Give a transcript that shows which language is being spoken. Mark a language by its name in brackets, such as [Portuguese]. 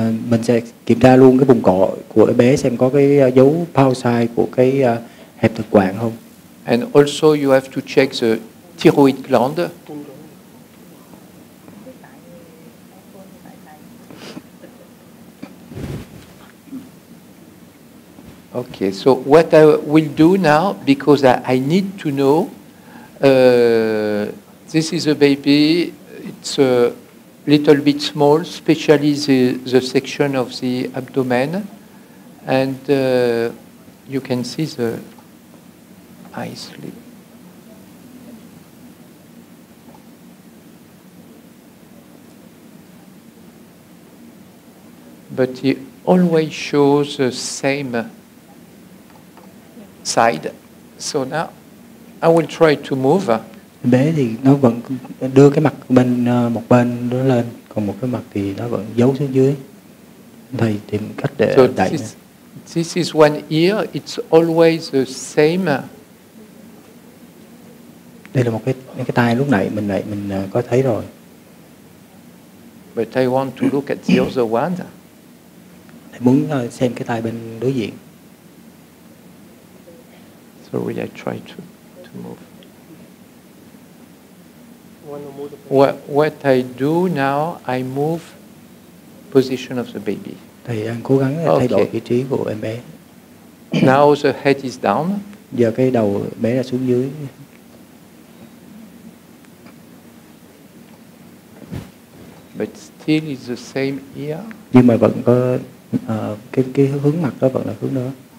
[Vietnamese] Mình sẽ kiểm tra luôn cái vùng cổ của em bé xem có cái dấu pouch size của cái hẹp thực quản không. [English] And also you have to check the thyroid gland. Okay, so what I will do now, because I need to know, this is a baby, it's a little bit small, especially the section of the abdomen, and you can see the eye slit. But he always shows the same side. So now I will try to move. [Vietnamese] Bé thì nó vẫn đưa cái mặt bên một bên nó lên, còn một cái mặt thì nó vẫn giấu xuống dưới. Thầy tìm cách để đẩy. [English] This is one ear. It's always the same. [Vietnamese] Đây là một cái tai lúc nãy mình có thấy rồi. [English] But I want to look at the other one. [Vietnamese] Thầy muốn xem cái tai bên đối diện. [English] So really I try to move. What I do now, I move position of the baby. [Vietnamese] Thầy đang cố gắng thay đổi vị trí của em bé. [English] Now the head is down. [Vietnamese] Giờ cái đầu bé là xuống dưới. [English] But still is the same ear. [Vietnamese] Nhưng mà vẫn có cái hướng mặt đó vẫn là hướng đó.